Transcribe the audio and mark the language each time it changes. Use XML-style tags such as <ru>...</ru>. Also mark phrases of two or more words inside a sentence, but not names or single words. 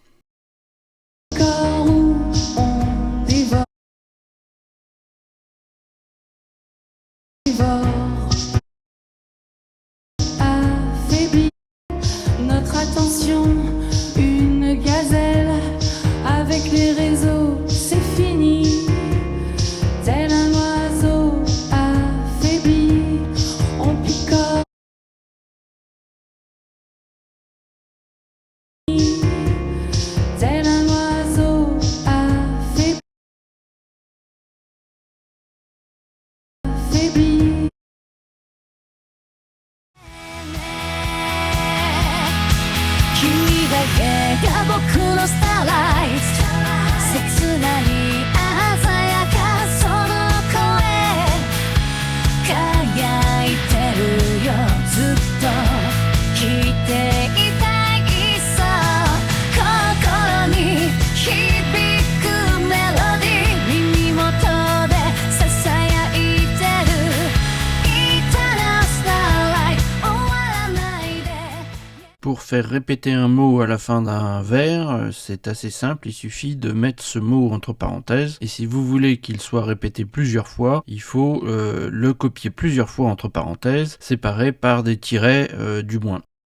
<fr>Affaiblit notre attention, une gazelle avec les réseaux, c'est fini. Tel un oiseau affaibli, on picore. Tel un oiseau affaibli.</fr> <ja>君だけが僕のスターライト、切ない鮮やかその声、輝いてるよずっと聞いていたいさ、心に響くメロディー、耳元でささやいてる</ja> <en>Eternal Starlight、</en> <ja>終わらないで。</ja> <fr>Pour faire répéter un mot à la fin d'un vers, c'est assez simple, il suffit de mettre ce mot entre parenthèses, et si vous voulez qu'il soit répété plusieurs fois, il faut le copier plusieurs fois entre parenthèses, séparé par des tirets du moins.</fr>